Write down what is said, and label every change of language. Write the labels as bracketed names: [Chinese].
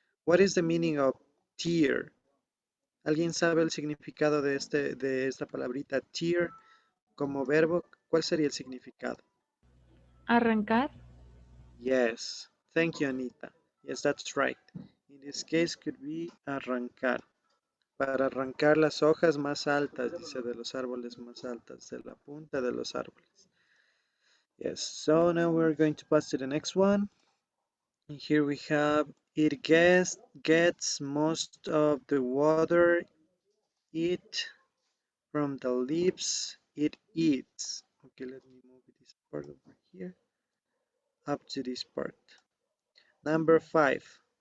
[English] What is the meaning of tear? [Spanish] ¿Alguien sabe el significado de esta palabrita tear como verbo? ¿Cuál sería el significado? Arrancar. [English] Yes, thank you, Anita. Yes, that's right. In this case, could be arrancar. [Spanish] Para arrancar las hojas más altas, dice, de los árboles más altas, de la punta de los árboles. [English] Yes, so now we're going to pass to the next one. And here we have, it gets most of the water it from the leaves it eats. Okay, let me move this part over here, up to this part. Number 5.